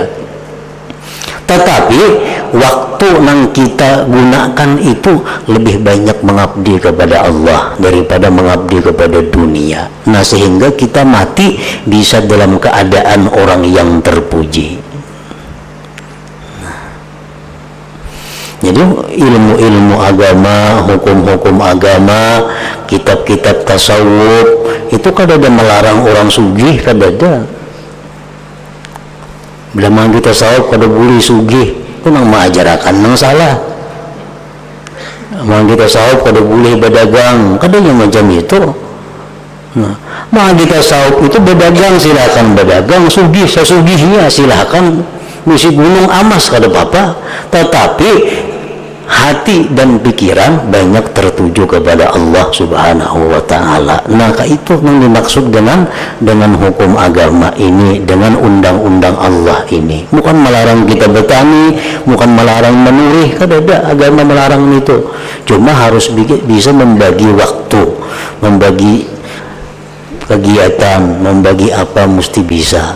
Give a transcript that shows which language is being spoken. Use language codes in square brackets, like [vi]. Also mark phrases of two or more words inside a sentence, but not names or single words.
[id] Tetapi waktu yang kita gunakan itu lebih banyak mengabdi kepada Allah daripada mengabdi kepada dunia. Nah, sehingga kita mati bisa dalam keadaan orang yang terpuji. Jadi ilmu-ilmu agama, hukum-hukum agama, kitab-kitab tasawuf itu kadada melarang orang sugih, kadada. [bjn] Bila mana kita tasawuf kada boleh sugih, itu nang mengajarkan nang salah. Mana kita tasawuf kada boleh berdagang, kadanya macam itu. [id] Nah, mana kita tasawuf itu berdagang, silakan berdagang, sugih sesugihnya silakan. [bjn] Misi gunung amas kada apa-apa, [id] tetapi hati dan pikiran banyak tertuju kepada [ar] الله سبحانه وتعالى. [id] Nah, itu yang dimaksud dengan hukum agama ini, dengan undang-undang Allah ini. Bukan melarang kita bertani, bukan melarang menurih, kadada agama melarang itu. Cuma harus bisa membagi waktu, membagi kegiatan, membagi apa mesti bisa.